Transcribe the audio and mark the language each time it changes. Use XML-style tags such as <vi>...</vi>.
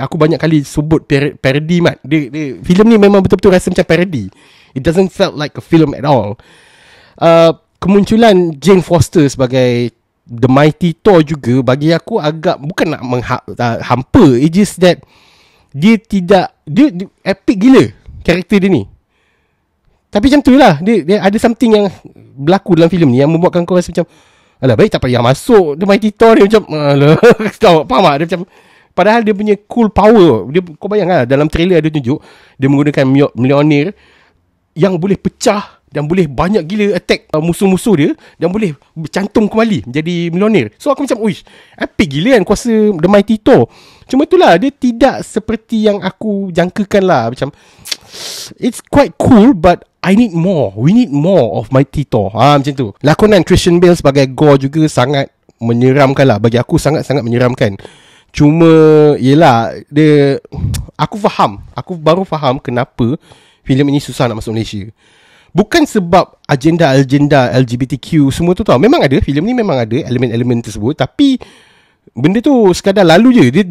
<ms>Aku banyak kali sebut parody, Mat. Filem ni memang betul-betul rasa macam parody.</ms> <en>It doesn't felt like a film at all.</en> <ms>Kemunculan Jane Foster sebagai The Mighty Thor juga bagi aku agak bukan nak hampa.</ms> <en>It's just that</en> <ms>dia epic gila karakter dia ni. Tapi macam tu lah, dia ada something yang berlaku dalam filem ni yang membuatkan kau rasa macam alah, baik tak payah masuk The Mighty Thor ni. Macam alah, faham tak? Dia macam, padahal dia punya cool power. Kau bayang lah, dalam trailer ada tunjuk dia menggunakan Mjolnir yang boleh pecah dan boleh banyak gila attack musuh-musuh dia, dan boleh bercantum kembali menjadi Mjolnir. So aku macam, uish, epic gila kan kuasa The Mighty Thor. Cuma itulah, dia tidak seperti yang aku jangkakan lah.</ms> <en>Macam it's quite cool, but I need more. We need more of Mighty Thor.</en> <ms>Macam tu. Lakonan Christian Bale sebagai Gore juga sangat menyeramkan lah. Bagi aku sangat-sangat menyeramkan. Cuma yelah, aku baru faham kenapa filem ini susah nak masuk Malaysia. Bukan sebab agenda LGBTQ semua tu tau. Memang ada, filem ni memang ada elemen-elemen tersebut, tapi benda tu sekadar lalu je.</ms>